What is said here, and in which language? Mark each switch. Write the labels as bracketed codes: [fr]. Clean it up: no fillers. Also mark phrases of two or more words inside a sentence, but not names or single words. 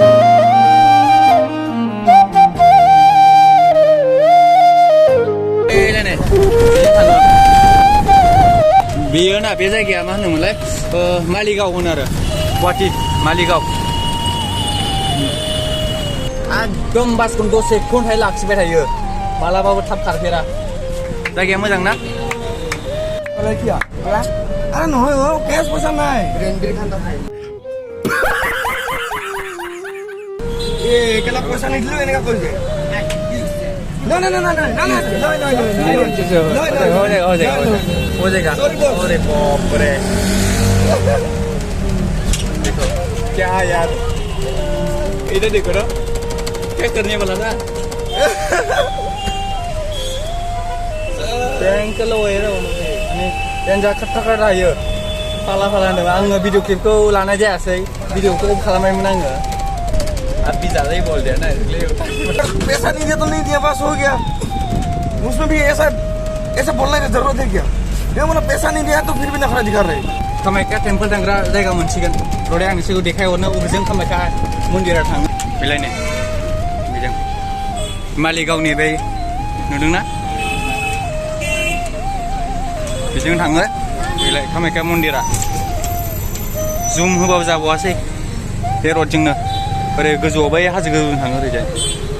[brx] बेयो ना बे जायगाया मा होनोमोनलाय मालिगाव होनो आरो गुवाहाटि मालिगाव एकदम बासखौ दसे खनथाय लाखिबाय थायो मालाबाबो थाब खारफेरा जायगाया मोजां ना [as] আরে নহয় ও ক্যাশ পয়সা নাই এ কেলা পয়সা নিদিলো এনেকা কৰিছে No. [hi] हो जाएगा अरे बाप रे देखो क्या यार इधर देखो ना क्या करने वाला था बैंक लो है ना dan [brx] जाखा रायो फाला होनदों आङो भिडिअ क्लिपखौ लानाय जायासै भिडिअखौ अफ खालामनायमोन आङो [hi] अभी ज़्यादा ही बोल दिया ना इसलिए पैसा नहीं दिया तो नहीं दिया बस हो गया उसमें भी ऐसा बोलने की जरूरत है क्या ये मतलब पैसा नहीं दिया तो फिर भी नखरा दिखा रहे [brx] कामाख्या टेम्पल थांग्रा जायगा मोनसिगोन र'दे आं नोंसोरखौ देखायहरनो बबेजों कामाख्या मन्दिरा थाङो बेलायनो बेजों मालिगावनि बै नुदोंना बेजों थाङो बेलाय कामाख्या मन्दिरा जुम होबाबो जाबावासै बे र'डजोंनो ओरै गोजौआव बै हाजो गोजौजों थाङो ओरैजाय